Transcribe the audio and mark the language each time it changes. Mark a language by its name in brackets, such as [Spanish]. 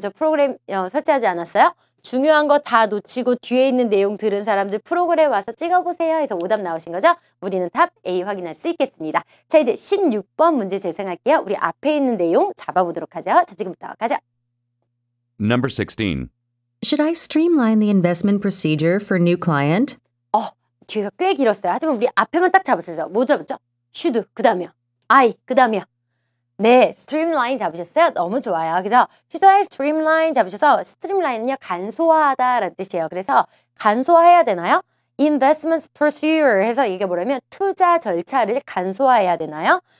[Korean] 저 프로그램 설치하지 않았어요. 중요한 거 다 놓치고 뒤에 있는 내용 들은 사람들 프로그램 와서 찍어보세요 해서 오답 나오신 거죠? 우리는 답 A 확인할 수 있겠습니다. 자, 이제 16번 문제 재생할게요. 우리 앞에 있는 내용 잡아보도록 하죠. 자, 지금부터 가죠. [English] Number 16. Should I streamline the investment procedure for new client? [Korean] 뒤가 꽤 길었어요. 하지만 우리 앞에만 딱 잡았어요. 뭐 잡았죠? should, 그 다음이요. I, 그 다음이요. 네, streamline 잡으셨어요? 너무 좋아요. 그래서 [English] should I streamline [Korean] 잡으셔서 streamline은요, 간소화하다라는 뜻이에요. 그래서 간소화해야 되나요? [English] investment procedure [Korean] 해서 이게 뭐냐면 투자 절차를 간소화해야 되나요?